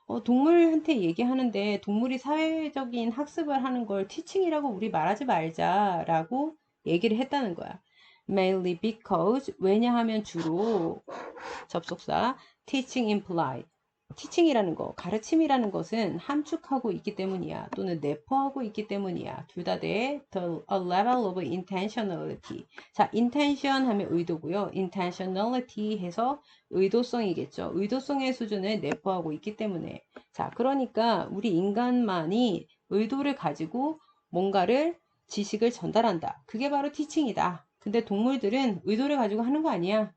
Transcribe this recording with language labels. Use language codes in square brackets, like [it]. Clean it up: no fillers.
[ko] 동물한테 얘기하는데 동물이 사회적인 학습을 하는 걸 teaching이라고 우리 말하지 말자라고 얘기를 했다는 거야. [en] Mainly because [ko] 왜냐하면 주로 접속사 [en] teaching implied [ko] teaching이라는 거, 가르침이라는 것은 함축하고 있기 때문이야. 또는 내포하고 있기 때문이야. 둘 다 돼. [en] The a level of intentionality. [ko] 자, intention 하면 의도고요. intentionality 해서 의도성이겠죠. 의도성의 수준을 내포하고 있기 때문에. 자, 그러니까 우리 인간만이 의도를 가지고 뭔가를 지식을 전달한다. 그게 바로 teaching이다. 근데 동물들은 의도를 가지고 하는 거 아니야.